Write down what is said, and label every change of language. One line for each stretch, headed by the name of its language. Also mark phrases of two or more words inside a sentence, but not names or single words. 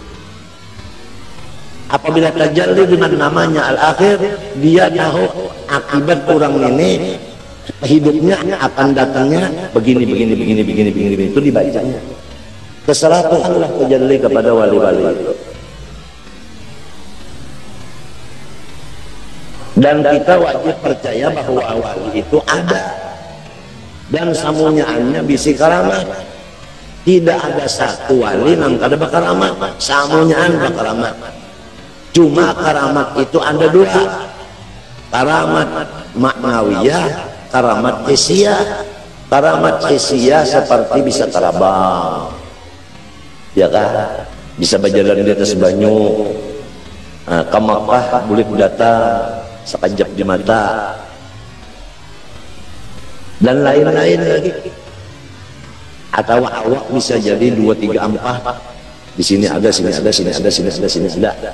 Indonesian: Apabila tajalli dengan namanya Al-Akhir, dia tahu akibat orang ini hidupnya akan datangnya begini, itu dibacanya. Terserah Tuhan lah tajalli kepada wali-wali itu. Dan kita wajib percaya bahwa wali itu ada, dan samunyaannya bisi karamat.
Banjar: Tidak ada satu wali nang kada bakaramat, samunyaan bakaramat.
Indonesian: Cuma karamat itu ada dua, karamat maknawiyah, karamat hissiyah. Karamat hissiyah seperti bisa terbang, ya kan, bisa berjalan di atas banyu, ke Makkah boleh datang sekejap di mata, dan lain-lain lagi. Atau awak bisa jadi 2, 3, 4, di sini ada, sini ada, sini ada, sini ada, sini ada.